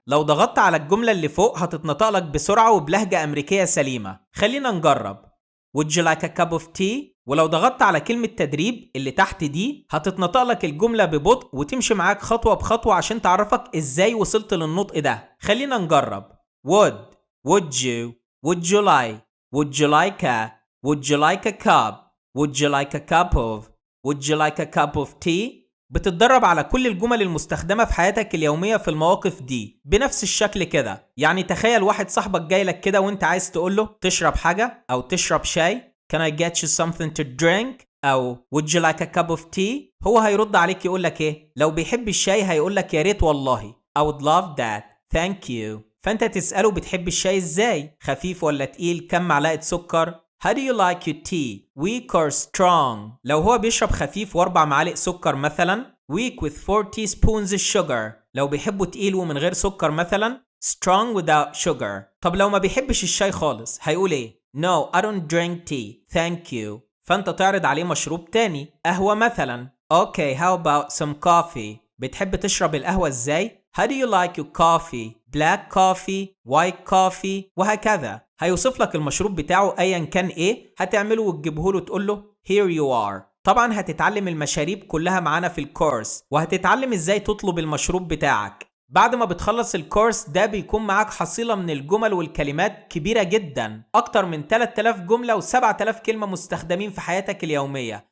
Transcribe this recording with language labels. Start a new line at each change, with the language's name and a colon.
Arabic: لو ضغطت على الجملة اللي فوق هتتنطق لك بسرعة وبلهجة أمريكية سليمة. خلينا نجرب.
English: Would you like a cup of tea؟
Arabic: ولو ضغطت على كلمة تدريب اللي تحت دي هتتنطق لك الجملة ببطء وتمشي معاك خطوة بخطوة عشان تعرفك ازاي وصلت للنطق ده. خلينا نجرب.
English: Would you Would you like Would you like a Would you like a cup Would you like a cup of Would you like a cup of tea؟
Arabic: بتتدرب على كل الجمل المستخدمة في حياتك اليومية في المواقف دي بنفس الشكل كده. يعني تخيل واحد صاحبك جاي لك كده وانت عايز تقوله تشرب حاجة أو تشرب شاي.
English: Can I get you something to drink؟
Arabic: أو
English: Would you like a cup of tea؟
Arabic: هو هيرد عليك يقول لك إيه؟ لو بيحب الشاي هيقول لك يا ريت والله.
English: I would love that. Thank you.
Arabic: فأنت تسأله بتحب الشاي إزاي؟ خفيف ولا تقيل؟ كم معلقة سكر؟
English: How do you like your tea? Weak or strong؟
Arabic: لو هو بيشرب خفيف و4 معالق سكر مثلا
English: weak with 4 teaspoons of sugar.
Arabic: لو بيحبه تقيل ومن غير سكر مثلا
English: strong without sugar.
Arabic: طب لو ما بيحبش الشاي خالص هيقول ايه؟
English: No, I don't drink tea. Thank you.
Arabic: فانت تعرض عليه مشروب تاني، قهوة مثلا.
English: Okay, how about some coffee؟
Arabic: بتحب تشرب القهوة ازاي؟
English: How do you like your coffee? Black coffee, white coffee، وهكذا.
Arabic: هيوصف لك المشروب بتاعه ايا كان ايه، هتعمله وتجيبه له تقول له
English: here you are.
Arabic: طبعا هتتعلم المشاريب كلها معانا في الكورس، وهتتعلم ازاي تطلب المشروب بتاعك. بعد ما بتخلص الكورس ده بيكون معاك حصيلة من الجمل والكلمات كبيرة جدا، أكتر من 3000 جملة و7000 كلمة مستخدمين في حياتك اليومية.